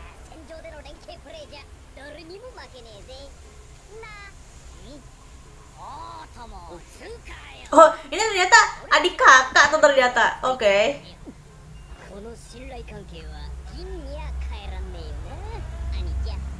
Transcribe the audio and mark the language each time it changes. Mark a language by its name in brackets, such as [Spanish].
[Japanese] 戦場での連携プレーじゃ誰にも負けねえぜ。なに。おーともつうかよ。 [Indonesian] Oh, ini ternyata adik kakak tuh ternyata. Oke. [Japanese] この信頼関係は銀には変えらんねえよな兄ちゃん。